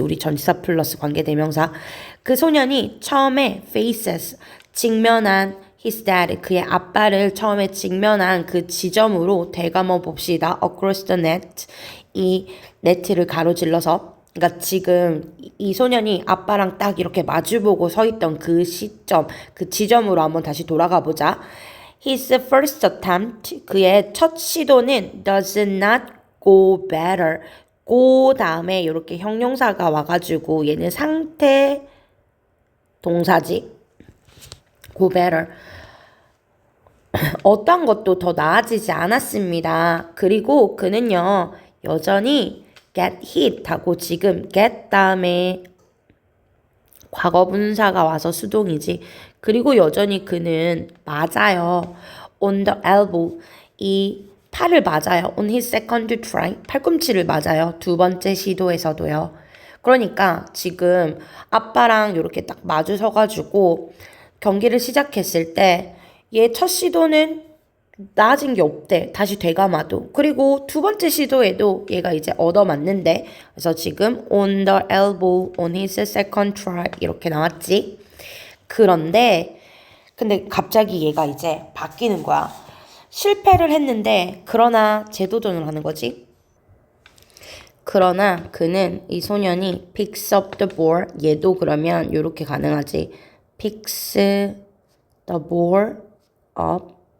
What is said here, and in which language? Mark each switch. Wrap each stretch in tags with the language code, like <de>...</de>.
<ko>우리 전치사 플러스 관계대명사. 그 소년이 처음에</ko> <en>faces</en> <ko>직면한</ko> <en>his dad</en> <ko>그의 아빠를 처음에 직면한 그 지점으로 되감아 봅시다.</ko> <en>across the net</en> <ko>이 네트를 가로질러서 그러니까 지금 이 소년이 아빠랑 딱 이렇게 마주보고 서 있던 그 시점 그 지점으로 한번 다시 돌아가 보자.</ko> <en>His first attempt,</en> <ko>그의 첫 시도는</ko> <en>does not go better.</en> <ko>go 다음에 이렇게 형용사가 와가지고 얘는 상태 동사지.</ko> <en>go better.</en> <ko>어떤 것도 더 나아지지 않았습니다. 그리고 그는요, 여전히</ko> <en>get hit</en> <ko>하고 지금 get 다음에 과거 분사가 와서 수동이지. 그리고 여전히 그는 맞아요.</ko> <en>on the elbow.</en> <ko>이 팔을 맞아요.</ko> <en>on his second try.</en> <ko>팔꿈치를 맞아요. 두 번째 시도에서도요. 그러니까 지금 아빠랑 이렇게 딱 마주 서가지고 경기를 시작했을 때 얘 첫 시도는 나아진 게 없대. 다시 되감아도. 그리고 두 번째 시도에도 얘가 이제 얻어맞는데. 그래서 지금</ko> <en>on the elbow, on his second try</en> <ko>이렇게 나왔지. 그런데 근데 갑자기 얘가 이제 바뀌는 거야. 실패를 했는데 그러나 재도전을 하는 거지. 그러나 그는 이 소년이</ko> <en>picks up the ball.</en> <ko>얘도 그러면 이렇게 가능하지.</ko> <en>picks the ball up.</en>